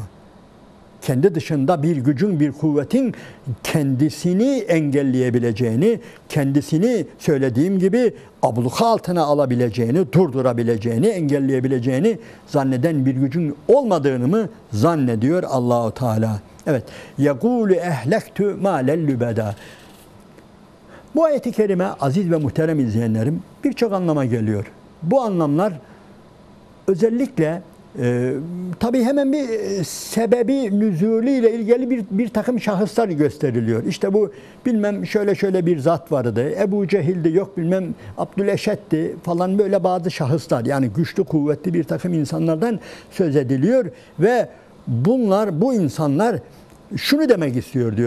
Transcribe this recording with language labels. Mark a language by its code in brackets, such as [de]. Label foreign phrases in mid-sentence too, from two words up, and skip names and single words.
[tr] Kendi dışında bir gücün, bir kuvvetin kendisini engelleyebileceğini, kendisini söylediğim gibi abluka altına alabileceğini, durdurabileceğini, engelleyebileceğini zanneden bir gücün olmadığını mı zannediyor Allah-u Teala? Evet. [ar] يَقُولُ اَهْلَكْتُ مَالَ اللُّبَدَى. [tr] Bu ayet-i kerime aziz ve muhterem izleyenlerim birçok anlama geliyor. Bu anlamlar özellikle tabii hemen bir sebebi nüzulü ile ilgili bir takım şahıslar gösteriliyor. İşte bu bilmem şöyle bir zat vardı. Ebu Cehil'di, yok bilmem Abdüleşed'di falan, böyle bazı şahıslar, yani güçlü kuvvetli bir takım insanlardan söz ediliyor ve bu insanlar şunu demek istiyor diyor.